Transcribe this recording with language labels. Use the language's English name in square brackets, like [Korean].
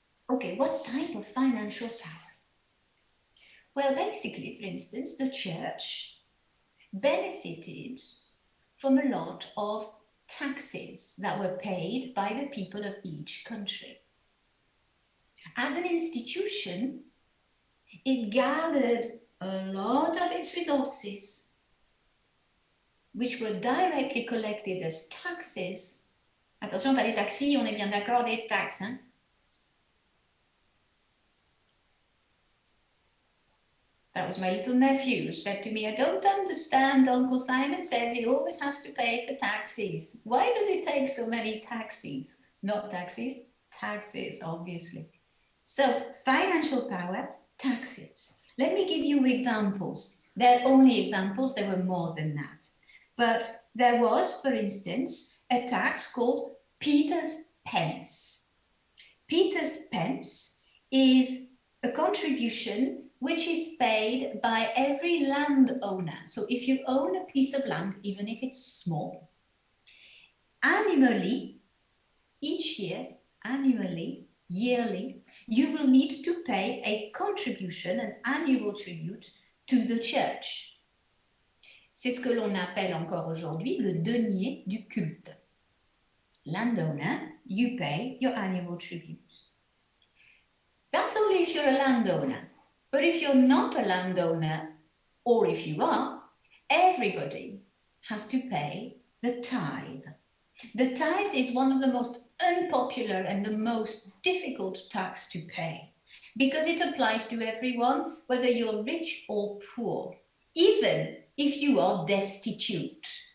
[English] Okay, what type of financial power? Well, basically, for instance, the church benefited from a lot of taxes that were paid by the people of each country. As an institution, it gathered a lot of its resources, which were directly collected as taxes. [French] Attention, pas des taxis, on est bien d'accord, des taxes. Hein? [English] That was my little nephew who said to me, I don't understand. Uncle Simon says he always has to pay for taxis. Why does he take so many taxis? Not taxis, taxes, obviously. So financial power, taxes. Let me give you examples. They're only examples, there were more than that. But there was, for instance, a tax called Peter's Pence. Peter's Pence is a contribution which is paid by every landowner. So if you own a piece of land, even if it's small, annually, each year, annually, yearly, you will need to pay a contribution, an annual tribute to the church. [French] C'est ce que l'on appelle encore aujourd'hui le denier du culte. [English] Landowner, you pay your annual tribute. That's only if you're a landowner. But if you're not a landowner, or if you are, everybody has to pay the tithe. The tithe is one of the most unpopular and the most difficult tax to pay because it applies to everyone, whether you're rich or poor, even if you are destitute.